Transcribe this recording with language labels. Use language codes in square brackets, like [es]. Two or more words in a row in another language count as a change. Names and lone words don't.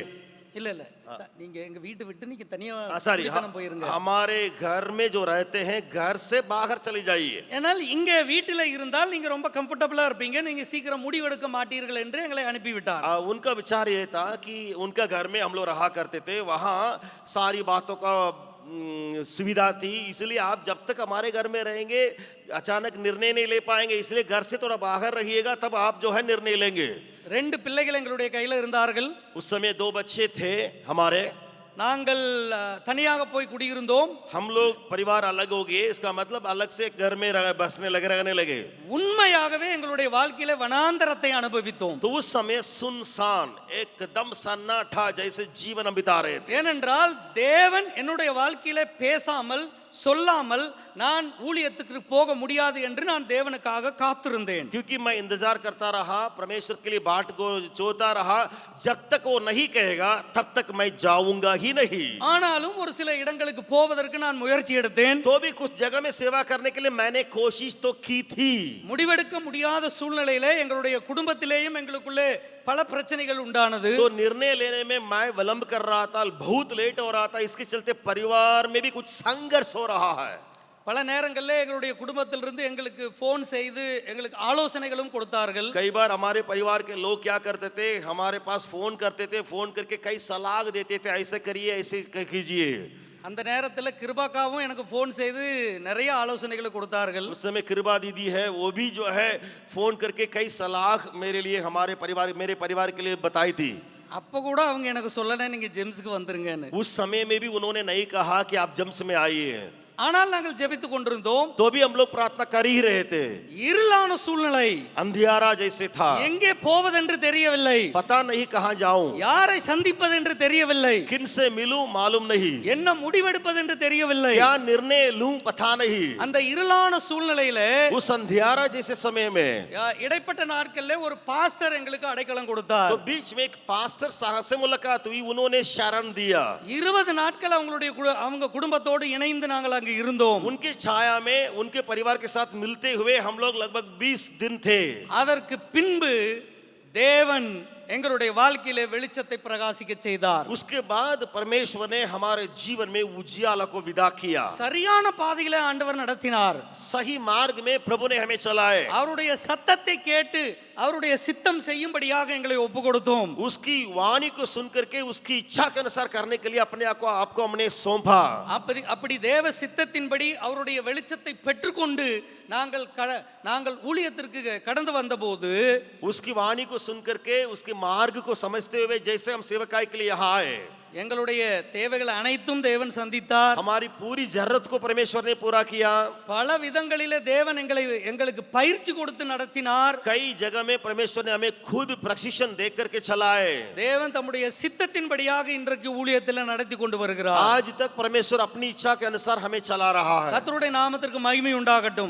[ta] இல்ல இல்ல, நீங்க எங்க வீட்டை விட்டு நீங்க தனியா सॉरी, குடித்தனம் போயிருங்க. [hi] हमारे घर में जो रहते हैं घर से बाहर चले जाइए. [ta] ஏனால் இங்க வீட்டில் இருந்தால் நீங்க ரொம்ப கம்ஃபர்டபுளா இருப்பீங்க, நீங்க சீக்கிரம் முடிவெடுக்க மாட்டீர்கள் என்று எங்களை அனுப்பிவிட்டார். [hi] उनका विचार ये था कि उनका घर में हम लोग रहा करते थे, वहाँ सारी बातों का सुविधा थी, इसलिए आप जब तक हमारे घर में रहेंगे अचानक निर्णय नहीं ले पाएंगे, इसलिए घर से थोड़ा बाहर रहिएगा, तब आप जो है निर्णय लेंगे. [ta] ரெண்டு பிள்ளைகள் எங்களுடைய கையில இருந்தார்கள். [hi] उस समय 2 बच्चे थे हमारे. [ta] நாங்கள் தனியாக போய் குடியிருந்தோம். [hi] हम लोग परिवार अलग हो गए, इसका मतलब अलग से घर में बसने लगे, रहने लगे. [ta] உண்மையாகவே எங்களுடைய வாழ்க்கையில வனாந்தரத்தை அனுபவித்தோம். [hi] तो उस समय सुनसान एकदम सन्नाटा जैसे जीवन हम बिता रहे थे. [ta] ஏனென்றால் தேவன் என்னுடைய வாழ்க்கையில பேசாமல் சொல்லாமல் நான் ஊழியத்துக்கு போக முடியாது என்று நான் தேவனுக்காக காத்திருந்தேன். [hi] क्योंकि मैं इंतजार करता रहा, परमेश्वर के लिए बाट को जोता रहा, जब तक वो नहीं कहेगा तब तक मैं जाऊंगा ही नहीं. [ta] ஆனாலும் ஒரு சில இடங்களுக்கு போவதற்கு நான் முயற்சி எடுத்தேன். [hi] तो भी कुछ जगह में सेवा करने के लिए मैंने कोशिश तो की थी. [ta] முடிவெடுக்க முடியாத சூழ்நிலையிலே எங்களுடைய குடும்பத்திலேயும் எங்களுக்குள்ளே பல பிரச்சனைகள் உண்டானது. [hi] तो निर्णय लेने में मैं विलंब कर रहा था, बहुत लेट हो रहा था, इसके चलते परिवार में भी कुछ संघर्ष हो रहा है. [ta] பல நேரங்களில் எங்களுடைய குடும்பத்திலிருந்து எங்களுக்கு ஃபோன் செய்து எங்களுக்கு ஆலோசனைகளும் கொடுத்தார்கள். [hi] कई बार हमारे परिवार के लोग क्या करते थे, हमारे पास फोन करते थे, फोन करके कई सलाह देते थे, ऐसे करिए ऐसे कीजिए. [ta] அந்த நேரத்தில் கிருபாக்காவும் எனக்கு ஃபோன் செய்து நிறைய ஆலோசனைகளை கொடுத்தார்கள். [hi] उस समय कृपा दीदी है, वो भी जो है फोन करके कई सलाह मेरे लिए मेरे परिवार के लिए बताई थी. [ta] அப்போ கூட அவங்க எனக்கு சொல்லல நீங்க ஜெம்ஸ்க்கு வந்துருங்கன்னு. [hi] उस समय में भी उन्होंने नहीं कहा कि आप जम्स में आइए. [ta] ஆனால் நாங்கள் ஜெபித்துக் கொண்டிருந்தோம். [hi] तो भी हम लोग प्रार्थना कर ही रहे थे. [ta] இருளான சூழ்நிலை, [hi] अंधियारा जैसे था, [ta] எங்கே போவதென்று தெரியவில்லை, [hi] पता नहीं कहाँ जाऊं, [ta] யாரை சந்திப்பதென்று தெரியவில்லை, [hi] किन से मिलूं मालूम नहीं, [ta] என்ன முடிவெடுப்பதென்று தெரியவில்லை. [hi] क्या निर्णय लूं पता नहीं. [ta] அந்த இருளான சூழ்நிலையில [hi] उस अंधियारा जैसे समय में [ta] இடைப்பட்ட நாட்கள்ல ஒரு பாஸ்டர் எங்களுக்கு அடைக்கலம் கொடுத்தார். [hi] तो बीच में एक पास्टर साहब से मुलाकात हुई, उन्होंने शरण दिया. [ta] 20 நாட்கள் அவங்க குடும்பத்தோடு இணைந்து நாங்கள் அங்கு இருந்தோம். [hi] उनकी छाया में उनके परिवार के साथ मिलते हुए हम लोग लगभग 20 दिन थे. [ta] அதற்கு பின்பு தேவன் எங்களுடைய வாழ்க்கையிலே வெளிச்சத்தை பிரகாசிக்க செய்தார். [hi] उसके बाद परमेश्वर ने हमारे जीवन में उजियाला को विदा किया. [ta] சரியான பாதையிலே ஆண்டவர் நடத்தினார். [hi] सही मार्ग में प्रभु ने हमें चलाए. [ta] அவருடைய சத்தத்தை கேட்டு அவருடைய சித்தம் செய்யும்படியாக எங்களை ஒப்பு கொடுத்தோம். [hi] उसकी वाणी को सुन करके उसकी इच्छा के अनुसार करने के लिए अपने आपको हमने सौंपा. [ta] அப்படி தேவ சித்தத்தின்படி அவருடைய வெளிச்சத்தை பெற்றுக்கொண்டு நாங்கள் ஊழியத்திற்கு கடந்து வந்தபோது [hi] उसकी वाणी को सुन करके उसके मार्ग को समझते हुए जैसे हम सेवकाई के लिए यहाँ आए, [ta] எங்களுடைய தேவைகள் அனைத்தும் தேவன் சந்தித்தார். [hi] हमारी पूरी जरूरत को परमेश्वर ने पूरा किया. [ta] பல விதங்களிலே தேவன் எங்களுக்கு பயிற்சி கொடுத்து நடத்தினார். [hi] कई जगह में परमेश्वर ने हमें खुद प्रशिक्षण दे करके चलाए. [ta] தேவன் தம்முடைய சித்தத்தின்படியாக இன்றைக்கு ஊழியத்தில் நடத்தி கொண்டு வருகிறார். [hi] आज तक परमेश्वर अपनी इच्छा के अनुसार हमें चला रहा है. [ta] கர்த்தருடைய நாமத்திற்கு மகிமை உண்டாகட்டும்.